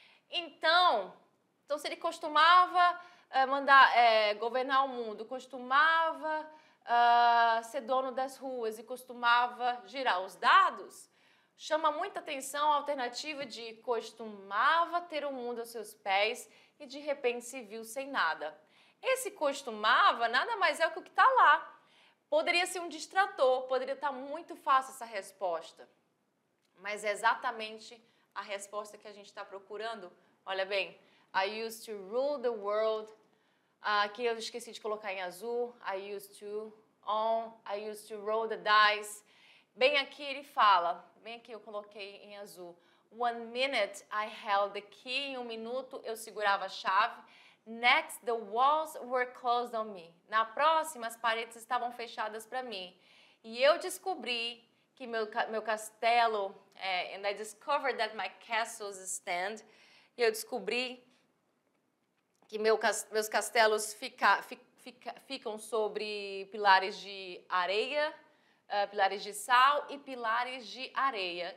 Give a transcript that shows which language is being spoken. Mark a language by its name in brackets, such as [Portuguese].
[Portuguese] Então se ele costumava governar o mundo, costumava ser dono das ruas e costumava girar os dados, chama muita atenção a alternativa de costumava ter o mundo aos seus pés e de repente se viu sem nada. Esse costumava nada mais é o que está lá. Poderia ser um distrator, poderia estar muito fácil essa resposta, mas é exatamente a resposta que a gente está procurando. Olha bem, [English] I used to rule the world. [Portuguese] Aqui eu esqueci de colocar em azul. [English] I used to own, I used to roll the dice. [Portuguese] Bem aqui ele fala, bem aqui eu coloquei em azul. [English] 1 minute I held the key. [Portuguese] Em 1 minuto eu segurava a chave. [English] Next, the walls were closed on me. [Portuguese] Na próxima, as paredes estavam fechadas para mim. E eu descobri que meu castelo, [English] and I discovered that my castles stand. [Portuguese] E eu descobri que meus castelos ficam sobre pilares de areia, pilares de sal e pilares de areia.